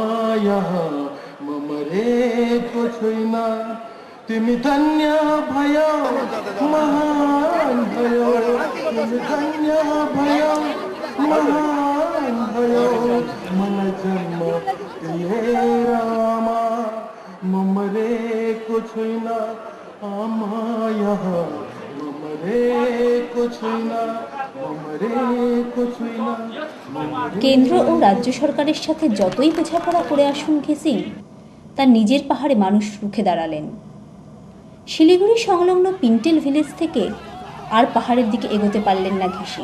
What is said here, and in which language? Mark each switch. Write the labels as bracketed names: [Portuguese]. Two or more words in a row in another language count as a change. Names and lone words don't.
[Nepali] यहाँ म मरेको छुइन तिमी धन्य भयो महान भयो तिमी धन्य भयो महान भयो मलाई जन्म दिएर आमा म मरेको छुइन आमा यहाँ म मरेको छुइन [Bangla] কেন্দ্র ও রাজ্য সরকারের সাথে যতই বোঝাপড়া করে আসুন ঘিসিং তার নিজের পাহাড়ে মানুষ রুখে দাঁড়ালেন। শিলিগুড়ি সংলগ্ন পিন্টেল ভিলেজ থেকে আর পাহাড়ের দিকে এগোতে পারলেন না ঘিসিং।